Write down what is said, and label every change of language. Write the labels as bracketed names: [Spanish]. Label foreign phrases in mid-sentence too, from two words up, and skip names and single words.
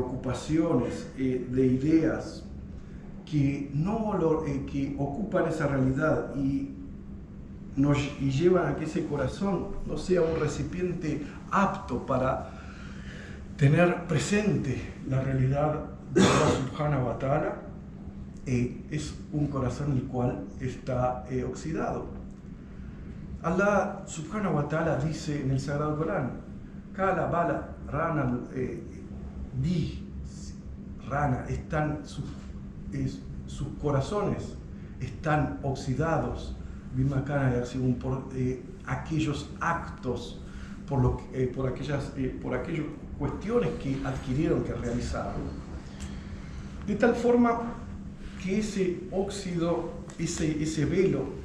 [Spanish] ocupaciones, de ideas que ocupan esa realidad y llevan a que ese corazón no sea un recipiente apto para tener presente la realidad de [Arabic] الله سبحانه وتعالى, [Spanish] es un corazón el cual está oxidado. [Arabic] الله سبحانه وتعالى [Spanish] dice en el Sagrado Corán: [Arabic] كلا بل ران rana, [Spanish] sus corazones están oxidados por aquellos actos, por aquellas cuestiones que adquirieron, que realizaron, de tal forma que ese óxido, ese velo